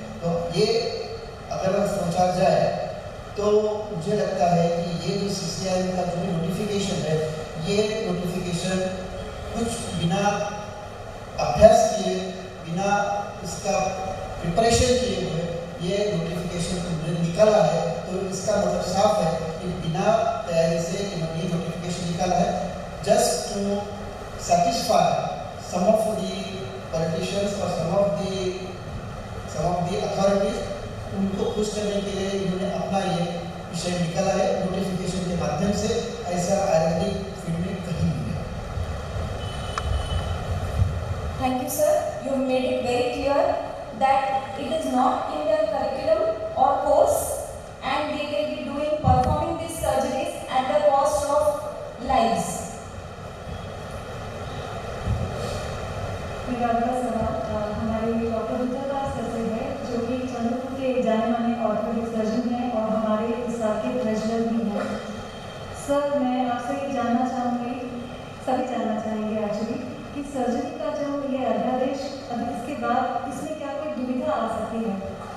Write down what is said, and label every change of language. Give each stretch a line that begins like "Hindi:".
Hindi: तो ये अगर सोचा जाए तो मुझे लगता है कि ये जो CCIM का जो भी नोटिफिकेशन है, ये नोटिफिकेशन कुछ बिना अभ्यास किए, बिना इसका प्रिपरेशन किए हुए ये नोटिफिकेशन उन्होंने निकाला है। तो इसका मतलब साफ है कि बिना तैयारी से इन्होंने नोटिफिकेशन निकाला है,
English: Just to satisfy some of the politicians or some of the authorities।
Hindi: उनको खुश करने के लिए इन्होंने अपना ये विषय निकाला है नोटिफिकेशन के माध्यम से। ऐसा आयुर्वेदिक फील्ड में कहीं नहीं है।
English: Thank you, sir. You made it very clear that it is not in their curriculum or course, and they will be performing these surgeries at the cost of lives.
Hindi: मेरा अगला सवाल हमारे डॉक्टर रुद्रदास सर से है, जो कि चंद्रपुर के जाने माने ऑर्थोपेडिक सर्जन हैं और हमारे इस साल के ट्रेजरर भी हैं। सर, मैं आपसे ये जानना चाहूँगी, सभी जानना चाहेंगे एक्चुअली, कि सर्जरी का जो ये अध्यादेश अभी इसके बाद इसमें क्या कोई दुविधा आ सकती है?